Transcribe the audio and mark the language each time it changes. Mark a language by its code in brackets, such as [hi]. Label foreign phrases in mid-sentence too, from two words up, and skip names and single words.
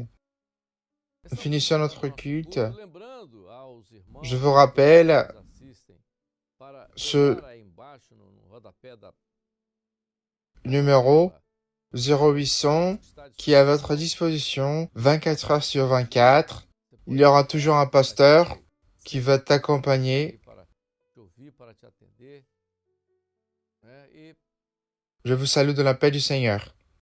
[fr] Nous finissons notre culte. Je vous rappelle ce numéro 0800 qui est à votre disposition 24 heures sur 24. Il y aura toujours un pasteur qui va t'accompagner. [pt] para te ouvir, para te atender, né? E [fr] Je vous salue dans la paix du Seigneur.